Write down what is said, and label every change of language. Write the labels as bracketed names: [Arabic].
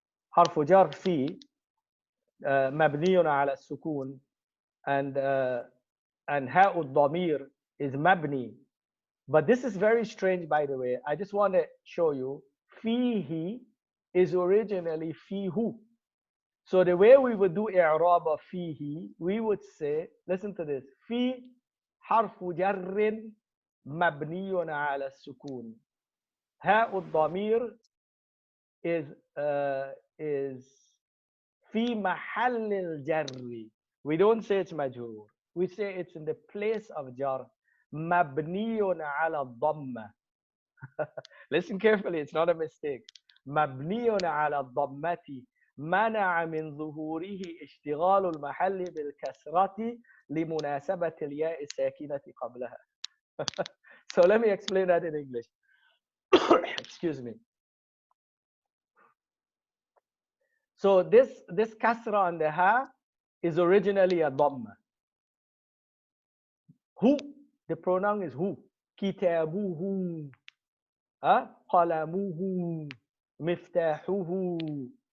[Arabic] حرف جر فيه مبني على السكون, and هاء الضمير is مبني. [English] But this is very strange, by the way. I just want to show you. فيه is originally فيه. So the way we would do إعراب of فيه, we would say, listen to this. [Arabic] في حرف جر مبني على السكون. هاء الضمير is في محل الجر. [English] We don't say it's مجرور. We say it's in the place of jar. [Arabic] مبني على الضمة. [English] Listen carefully, it's not a mistake. [Arabic] مبني على الضمة منع من ظهوره اشتغال المحل بالكسرة لمناسبة الياء الساكنة قبلها. [English] So let me explain that in English. Excuse me. So this kasra on the ha is originally a dhamma. Who, the pronoun is who. Kitabuhu, qalamuhu, miftahuhu.